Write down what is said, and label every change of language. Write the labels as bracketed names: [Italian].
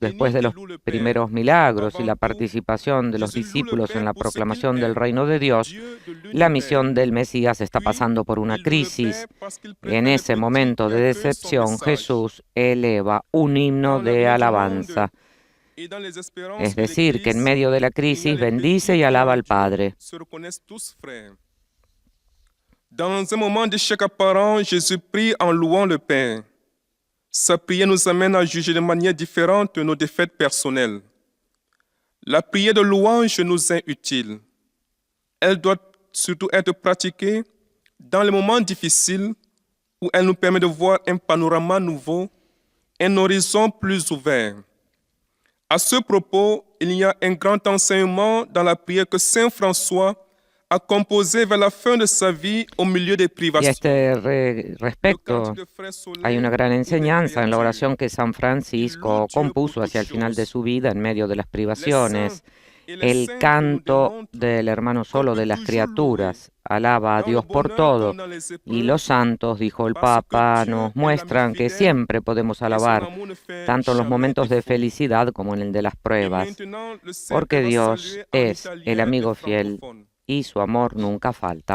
[Spanish] Después de los primeros milagros y la participación de los discípulos en la proclamación del reino de Dios, la misión del Mesías está pasando por una crisis. En ese momento de decepción, Jesús eleva un himno de alabanza. Es decir, que en medio de la crisis bendice y alaba al Padre. [French] Dans un moment d'échec apparent, Jésus prie en louant le Père. Sa prière nous amène à juger de manière différente nos défaites personnelles. La prière de louange nous est utile. Elle doit surtout être pratiquée dans les moments difficiles où elle nous permet de voir un panorama nouveau, un horizon plus ouvert. À ce propos, il y a un grand enseignement dans la prière que Saint François a composé vers la fin de sa vie au milieu des [Spanish] Y a [French] privations. [Spanish] este respecto, hay una gran enseñanza en la oración que San Francisco compuso hacia el final de su vida en medio de las privaciones. El canto del hermano solo de las criaturas alaba a Dios por todo, y los santos, dijo el Papa, nos muestran que siempre podemos alabar, tanto en los momentos de felicidad como en el de las pruebas, porque Dios es el amigo fiel y su amor nunca falta.